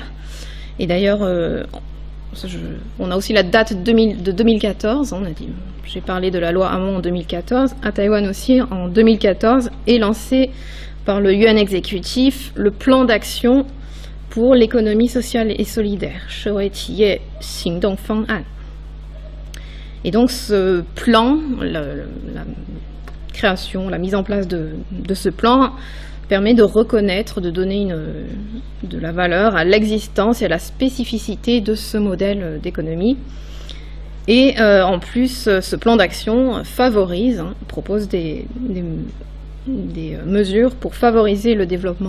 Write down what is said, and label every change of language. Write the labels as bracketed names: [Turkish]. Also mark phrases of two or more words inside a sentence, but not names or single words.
[French] Et d'ailleurs, on a aussi la date de 2014. J'ai parlé de la loi Hamon en 2014. À Taïwan aussi, en 2014, est lancé par le Yuan exécutif le plan d'action pour l'économie sociale et solidaire, [Chinese] 社会企业行动方案. [French] Et donc ce plan, la création, la mise en place de ce plan permet de reconnaître, de donner de la valeur à l'existence et à la spécificité de ce modèle d'économie. Et en plus, ce plan d'action favorise, propose des mesures pour favoriser le développement